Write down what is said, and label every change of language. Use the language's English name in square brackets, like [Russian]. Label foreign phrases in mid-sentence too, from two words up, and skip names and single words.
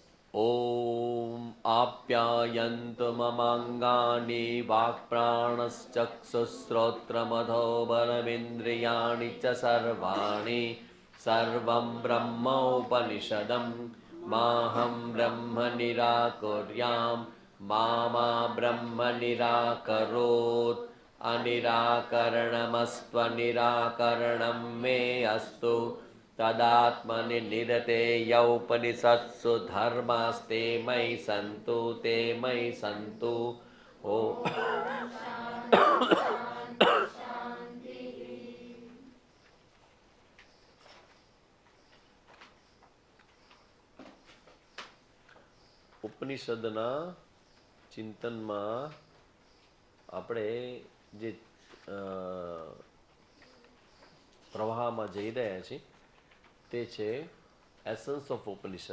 [Sanskrit] ॐ आप्यायन्तु ममाङ्गानि वाक्प्राणश्चक्षुश्रोत्रमथो बलमिन्द्रियाणि च सर्वाणि सर्वं ब्रह्मोपनिषदं माहं ब्रह्म निराकुर्यां मा ब्रह्म निराकरोत् अनिराकरणमस्त्वनिराकरणं मे अस्तु तदात्मनि निरतेयौपनिषत्सु धर्मास्ते मयि सन्तु ते मयि सन्तु ओ [Gujarati] ઉપનિષદના ચિંતનમાં આપણે જે પ્રવાહમાં જઈ રહ્યા છીએ તે છે [English] essence of [Gujarati] ઉપનિષદ.